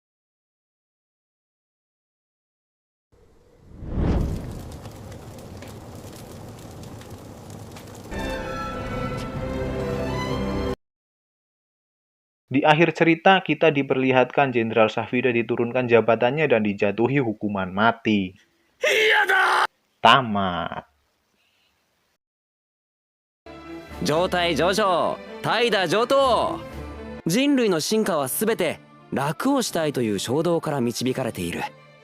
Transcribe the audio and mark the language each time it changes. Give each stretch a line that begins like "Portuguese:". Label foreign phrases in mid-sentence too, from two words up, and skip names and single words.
Indonesian: Di akhir cerita, kita diperlihatkan Jenderal Safira diturunkan jabatannya dan dijatuhi hukuman mati. Tamat.
Japanese: 状態上昇、怠惰上等。人類の進化はすべて楽をしたいという衝動から導かれている。